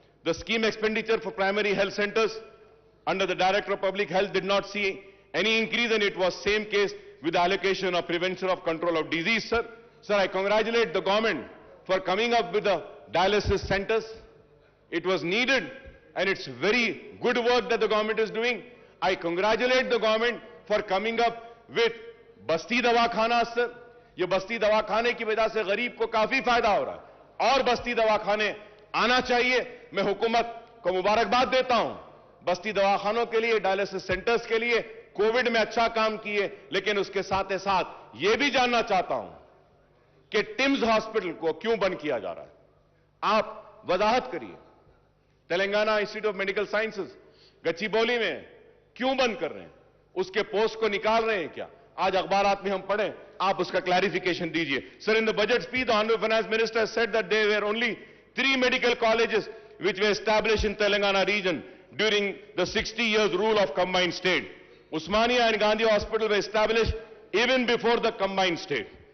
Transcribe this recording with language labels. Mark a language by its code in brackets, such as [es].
[en] The scheme expenditure for primary health centers under the Director of Public Health did not see any increase, and it was same case with the allocation of prevention of control of disease, sir. Sir, I congratulate the government for coming up with the dialysis centers. It was needed, and it's very good work that the government is doing. I congratulate the government for coming up with [hi] बस्ती दवाखाना, [en] sir. [hi] ये बस्ती दवाखाने की वजह से गरीब को काफी फायदा हो रहा है और बस्ती दवाखाने आना चाहिए। मैं हुकूमत को मुबारकबाद देता हूं बस्ती दवाखानों के लिए, डायलिसिस सेंटर्स के लिए। कोविड में अच्छा काम किए, लेकिन उसके साथ ही साथ यह भी जानना चाहता हूं कि टिम्स हॉस्पिटल को क्यों बंद किया जा रहा है। आप वजाहत करिए। Telangana institute of medical sciences Gachibowli में क्यों बंद कर रहे हैं? उसके पोस्ट को निकाल रहे हैं क्या? आज अखबारात में हम पढ़े, आप उसका क्लैरिफिकेशन दीजिए। Sir, [en] In the budget speech the honourable finance minister said that they were only 3 medical colleges which were established in Telangana region during the 60 years rule of combined state. Usmania and Gandhi Hospital were established even before the combined state.